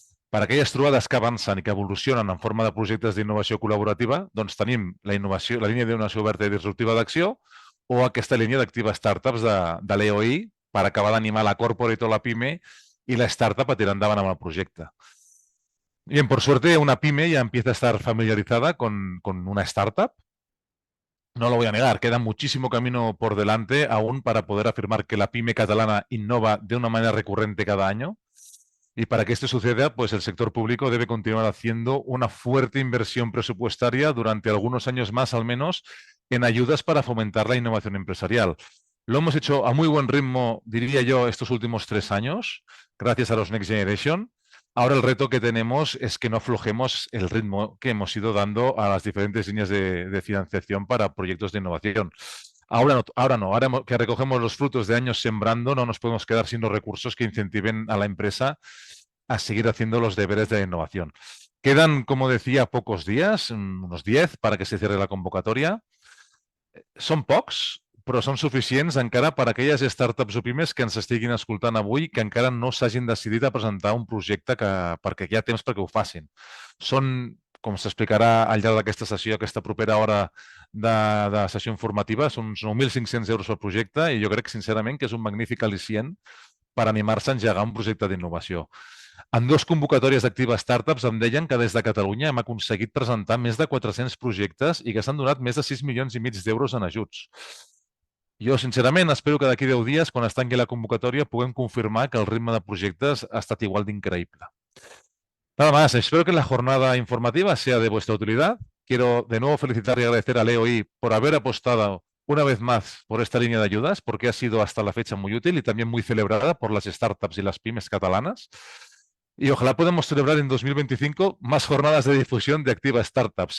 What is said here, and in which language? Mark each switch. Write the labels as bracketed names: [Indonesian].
[Catalan] Per aquelles trobades que avancen i que evolucionen en forma de projectes d'innovació col·laborativa, doncs tenim la línia d'innovació oberta i disruptiva d'acció o aquesta línia d'actives startups de l'EOI per acabar d'animar la corporate o la PyME y la startup a tirar endavant amb el projecte. [Spanish] Bien, por suerte una PyME ya empieza a estar familiarizada con una startup. No lo voy a negar, queda muchísimo camino por delante aún para poder afirmar que la PyME catalana innova de una manera recurrente cada año. Y para que esto suceda, pues el sector público debe continuar haciendo una fuerte inversión presupuestaria durante algunos años más, al menos, en ayudas para fomentar la innovación empresarial. Lo hemos hecho a muy buen ritmo, diría yo, estos últimos 3 años, gracias a los Next Generation. Ahora el reto que tenemos es que no aflojemos el ritmo que hemos ido dando a las diferentes líneas de financiación para proyectos de innovación. Ahora que recogemos los frutos de años sembrando, no nos podemos quedar sin los recursos que incentiven a la empresa a seguir haciendo los deberes de la innovación. Quedan, como decía, pocos días, unos 10, para que se cierre la convocatòria. [Catalan] Són pocs, però són suficients encara per a aquelles startups o pimes que ens estiguin escoltant avui que encara no s'hagin decidit a presentar un projecte perquè hi ha temps perquè ho facin. Són, com s'explicarà al llarg d'aquesta sessió, aquesta propera hora de sessió informativa, són uns 9.500 euros per projecte i jo crec, sincerament, que és un magnífic al·licient per animar-se a engegar un projecte d'innovació. En 2 convocatòries d'Activa Startups em deien que des de Catalunya hem aconseguit presentar més de 400 projectes i que s'han donat més de 6 milions i mig d'euros en ajuts. Jo, sincerament, espero que d'aquí 10 dies, quan es tanqui la convocatòria, puguem confirmar que el ritme de projectes ha estat igual d'increïble. [Spanish] Nada más, espero que la jornada informativa sea de vuestra utilidad. Quiero de nuevo felicitar y agradecer a Leo por haber apostado una vez más por esta línea de ayudas, porque ha sido hasta la fecha muy útil y también muy celebrada por las startups y las pymes catalanas. Y ojalá podamos celebrar en 2025 más jornadas de difusión de Activa Startup.